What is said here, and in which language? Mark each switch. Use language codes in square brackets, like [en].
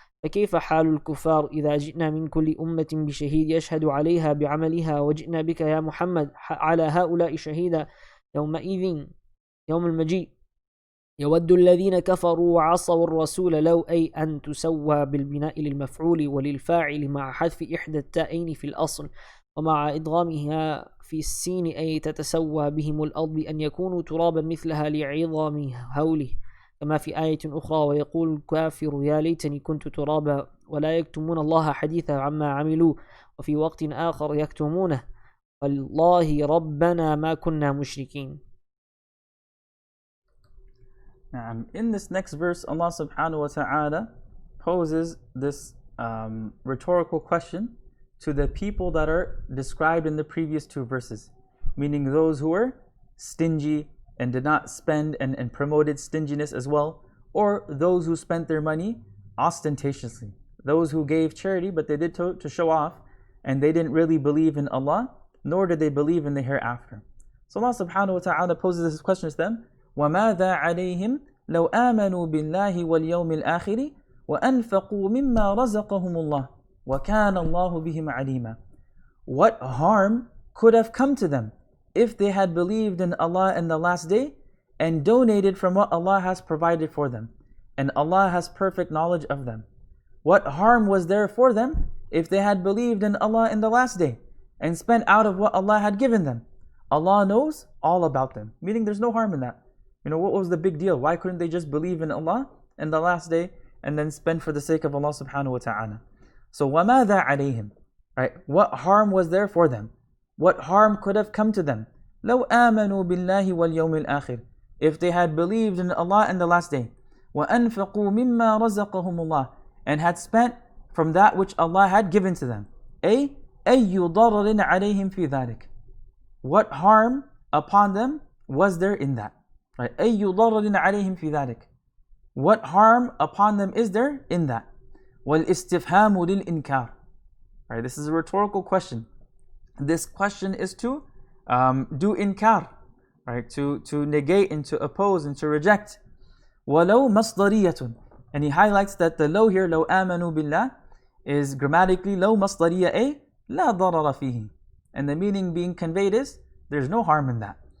[ar] فكيف حال الكفار إذا جئنا من كل أمة بشهيد يشهد عليها بعملها وجئنا بك يا محمد على هؤلاء شهيدا؟ يومئذ يوم المجيء يود الذين كفروا وعصوا الرسول لو، أي أن تسوى بالبناء للمفعول وللفاعل مع حذف إحدى التائين في الأصل ومع إدغامها في السين، أي تتسوى بهم الأرض بأن يكونوا ترابا مثلها لعظام هوله. كما في آية أخرى ويقول الكافر يا ليتني كنت ترابا ولا يكتمون الله حديثا عما عملوا وفي وقت آخر يكتمونه والله ربنا ما كنا مشركين. [en] In this next verse, Allah subhanahu wa ta'ala poses this rhetorical question to the people that are described in the previous two verses, meaning those who were stingy and did not spend and promoted stinginess as well, or those who spent their money ostentatiously, those who gave charity but they did to show off, and they didn't really believe in Allah, nor did they believe in the hereafter. So Allah subhanahu wa ta'ala poses this question to them, [ar] وَمَاذَا عَلَيْهِمْ لَوْ آمَنُوا بِاللَّهِ وَالْيَوْمِ الْآخِرِ وَأَنْفَقُوا مِمَّا رَزَقَهُمُ اللَّهُ وَكَانَ اللَّهُ بِهِمْ عَلِيمًا. [en] What harm could have come to them if they had believed in Allah and the last day and donated from what Allah has provided for them, and Allah has perfect knowledge of them? What harm was there for them if they had believed in Allah in the last day and spent out of what Allah had given them? Allah knows all about them, meaning there's no harm in that. What was the big deal? Why couldn't they just believe in Allah and the last day and then spend for the sake of Allah subhanahu wa ta'ala? So [ar] وَمَاذَا عَلَيْهِمْ, [en] right? What harm was there for them? What harm could have come to them? [ar] لَوْ آمَنُوا بِاللَّهِ وَالْيَوْمِ الْآخِرِ, [en] if they had believed in Allah and the last day. [ar] وَأَنْفَقُوا مِمَّا رَزَقَهُمُ اللَّهِ, [en] and had spent from that which Allah had given to them. [ar] أَيْ ضَرَرٍ عَلَيْهِمْ فِي ذَلِكَ, [en] what harm upon them was there in that? Right? [ar] أَيُّ ضَرَرٍ عَلَيْهِمْ فِي ذَلِكَ, [en] what harm upon them is there in that? [ar] وَالْإِسْتِفْهَامُ لِلْإِنْكَارِ, [en] right? This is a rhetorical question. This question is to do inkar, right? To negate and to oppose and to reject. [ar] وَلَوْ مَصْدَرِيَةٌ, [en] and he highlights that the low here, [ar] لَوْ آمَنُوا بِاللَّهِ, [en] is grammatically [ar] لَوْ مَصْدَرِيَةٌ أي لَا ضَرَرَ فِيهِ, [en] and the meaning being conveyed is there's no harm in that.